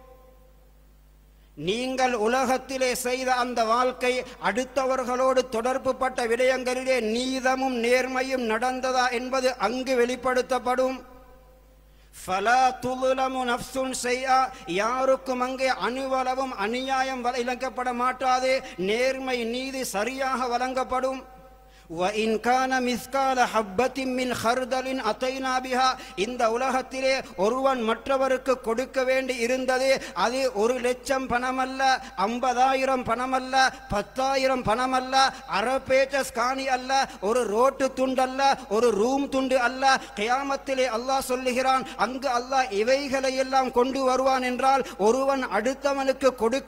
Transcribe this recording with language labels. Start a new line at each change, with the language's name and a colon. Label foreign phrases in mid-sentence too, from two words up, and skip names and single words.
Tamil: நீங்கள் உலகத்திலே செய்த அந்த வாழ்க்கை, அடுத்தவர்களோடு தொடர்பு பட்ட விடயங்களிலே நீதமும் நேர்மையும் நடந்ததா என்பது அங்கு வெளிப்படுத்தப்படும்.
Arabic: فلا تظلم نفس شيئا,
Tamil: யாருக்கும் அங்கே அணுவளவும் அநியாயம் இழக்கப்பட மாட்டாது. நேர்மை நீதி சரியாக வழங்கப்படும்.
Arabic: وَإِنْ كَانَ مِثْقَالَ حَبَّةٍ مِّنْ خَرْدَلٍ أَتَيْنَا بِهَا,
Tamil: இந்த உலகத்திலே ஒருவன் மற்றவருக்கு கொடுக்க வேண்டி இருந்தது, அது 1,00,000 பணமல்ல, 50,000 பணமல்ல, 10,000 பணமல்ல, அரை பேச்சஸ் காணி அல்ல, ஒரு ரோட்டு துண்டு அல்ல, ஒரு ரூம் துண்டு அல்ல. கியாமத்திலே அல்லாஹ் சொல்லுகிறான், அங்கு அல்லாஹ் இவைகளை எல்லாம் கொண்டு வருவான் என்றால், ஒருவன் அடுத்தவனுக்கு கொடுக்க